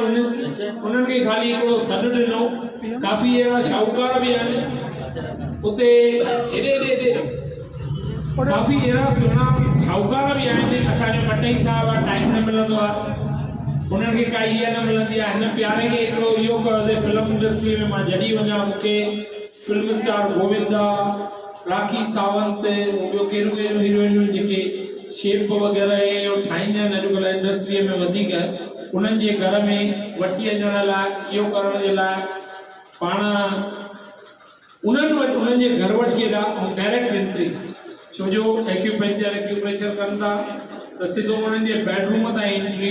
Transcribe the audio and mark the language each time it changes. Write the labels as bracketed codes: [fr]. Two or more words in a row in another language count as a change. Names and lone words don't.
[sd] उन्हनि खे ख़ाली हिकिड़ो सॾु ॾिनो, काफ़ी अहिड़ा शाहूकार बि आहिनि उते, हेॾे काफ़ी अहिड़ा सुहिणा शाहूकार बि आहिनि। असांजो मटई साहब आहे, टाइम न मिलंदो आहे, उन्हनि खे काई इहा न मिलंदी आहे। हिन प्यारे खे हिकिड़ो इहो कयोसीं, [en] film industry [sd] में मां जॾहिं वञा मूंखे [en] film star [sd] गोविंदा, राखी सावंत, ॿियो कहिड़ियूं कहिड़ियूं हीरोइनियूं जेके शेप वग़ैरह इहो ठाहींदा आहिनि अॼुकल्ह इंडस्ट्रीअ में वधीक, उन्हनि जे घर में वठी अचण लाइ, इहो करण जे लाइ पाण उन्हनि वटि उन्हनि जे घर वठी वेंदा ऐं [en] direct entry, [sd] छो जो एक्यूप्रेशर कनि था त सिधो उन्हनि जे बेडरूम ताईं एंट्री।